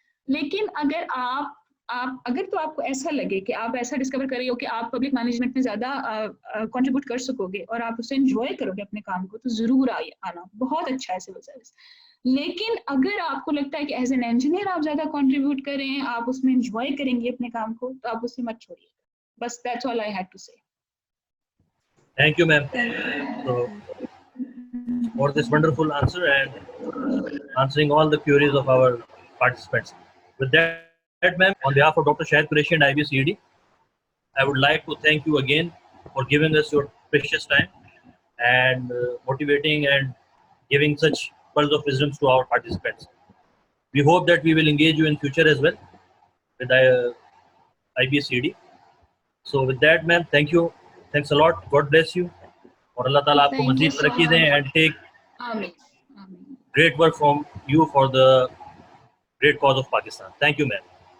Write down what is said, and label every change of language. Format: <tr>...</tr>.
<ur>لیکن اگر تو آپ کو ایسا لگے کہ آپ ایسا ڈسکور کر رہے ہو کہ آپ پبلک مینجمنٹ میں زیادہ کنٹریبیوٹ کر سکو گے اور آپ اسے انجوائے کرو گے اپنے کام کو، تو ضرور آنا، بہت اچھا ہے سول سروس. لیکن اگر آپ کو لگتا ہے کہ ایز این انجینئر آپ زیادہ کنٹریبیوٹ کر رہے ہیں، آپ اس میں انجوائے کریں گے اپنے کام کو، تو آپ اسے مت چھوڑیے.</ur> <en>بس that's all I had to say. Thank you, ma'am. So, for this wonderful answer and answering all the queries of our participants. With that, ma'am, on behalf of Dr. Shahid Qureshi and IBCED, I would like to thank you again for giving us your precious time and motivating and giving such pearls of wisdom to our participants. We hope that we will engage you in future as well with IBCED. So with that, ma'am, thank you. Thanks a lot. God bless you.</en> <ur>اور اللہ تعالیٰ آپ کو مزید ترقی دیں</ur> <en>And take great work from you for the great cause of Pakistan. Thank you ma'am.</en>